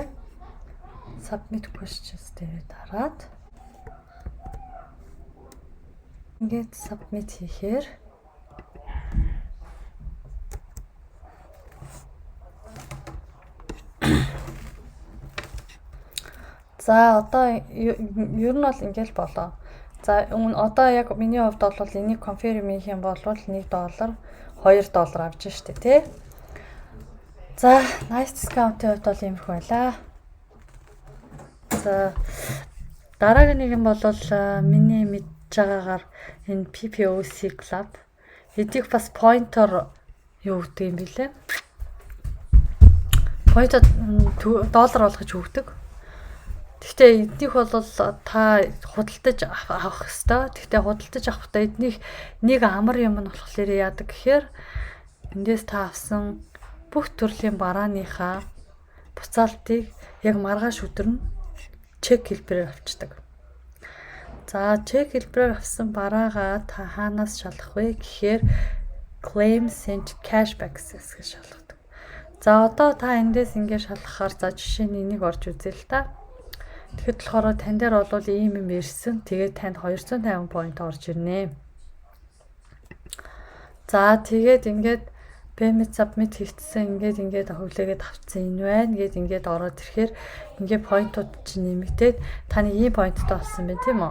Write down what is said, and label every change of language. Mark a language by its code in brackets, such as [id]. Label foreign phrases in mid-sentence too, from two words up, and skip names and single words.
[en] Submit questions [mn] дээр дараад ингээд submit хийхээр за одоо ер нь бол ингээл болоо. За одоо яг миний хувьд бол энийг confirm хийх юм бол $1 $2 авч штэ тий. За nice discount-ийн хувьд бол иймэрхүү байлаа. За дараагийн нэг юм бол миний мэдж байгаагаар энэ PPOC Club эдийг бас pointer юу гэдэг юм бэлээ. Pointer $1 болгож өгдөг. Гэхдээ эднийх бол та худалдаж авах хэвээр. Гэхдээ худалдаж авахдаа эднийх нэг амар юм нь болохоор яадаг гэхээр эндээс та авсан бүх төрлийн барааныхаа буцаалтыг яг маргааш өдөр нь чек хэлбэрээр авчдаг. За чек хэлбэрээр авсан бараагаа та хаанаас шалгах вэ гэхээр [en] claims and cashbacks- [mn] ээс шалгадаг. За одоо та эндээс ингээд шалгахаар за жишээ нь энийг орж үзье л та. Тэгэхэд болохоор тань дээр бол ийм юм ирсэн. Тэгээд танд 250 point орж ирнэ. За тэгээд ингээд [en] payment submit [mn] хийгдсэн ингээд хөвлөгээд авцсан энэ байна гэд ингээд ороод ирэхээр ингээд point-ууд чинь нэмэгдээд таны ийм point-тай болсон байна тийм үү?